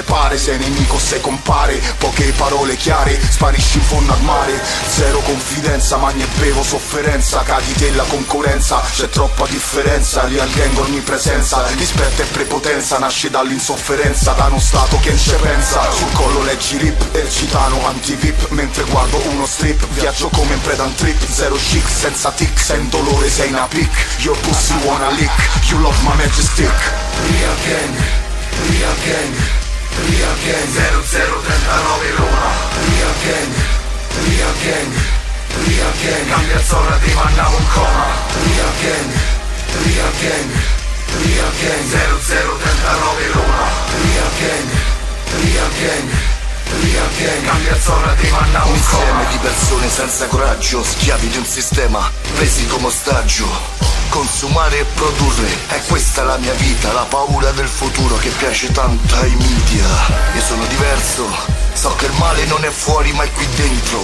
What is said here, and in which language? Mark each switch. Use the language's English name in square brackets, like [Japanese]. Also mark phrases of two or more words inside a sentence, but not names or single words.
[Italian] pare, sei nemico sei compare, poche parole chiare, sparisci in fondo al mare, zero confidenza, magna e bevo sofferenza, cadi della concorrenza, c'è troppa differenza, real gang ogni presenza, rispetto e prepotenza, nasce dall'insofferenza, da uno stato che non ci pensa, sul collo leggi rip, ercitano anti-vip, mentre guardo uno strip, viaggio come in preda un trip, zero chic, senza tic, sei in dolore, sei una pic, [English] your pussy wanna lick, you love my majestic. [Italian] Real Gang, Real Gang, Real Gang 0039 Roma. Real Gang, Real Gang, Real Gang, cambia zona, ti mandiamo un coma. Real Gang, Real Gang, Real Gang 0039 Roma. Real Gang, Real Gang, Real Gang, cambia zona, ti mandiamo un coma. Insieme di persone senza coraggio, schiavi di un sistema, presi come ostaggio. Consumare e produrre, è questa la mia vita, la paura del futuro che piace tanto ai media. Io sono diverso, so che il male non è fuori ma è qui dentro.